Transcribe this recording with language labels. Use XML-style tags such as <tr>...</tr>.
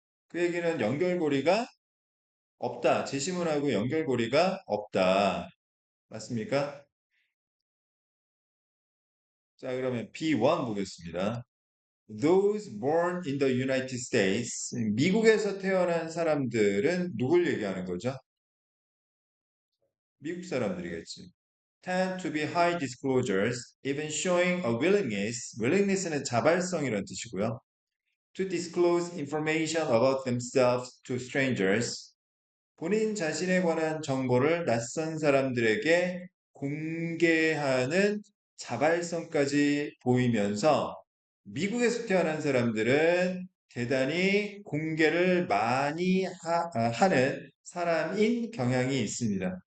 <ko>그 얘기는 연결고리가 없다. 제시문하고 연결고리가 없다. 맞습니까? 자, 그러면 B1 보겠습니다.</ko> <en>Those born in the United States,</en> <ko>미국에서 태어난 사람들은 누굴 얘기하는 거죠? 미국 사람들이겠지.</ko> <en>Tend to be high disclosures, even showing a willingness는</en> <ko>자발성이라는 뜻이고요.</ko> <en>To disclose information about themselves to strangers,</en> <ko>본인 자신에 관한 정보를 낯선 사람들에게 공개하는 자발성까지 보이면서 미국에서 태어난 사람들은 대단히 공개를 많이 하는 사람인 경향이 있습니다.</ko>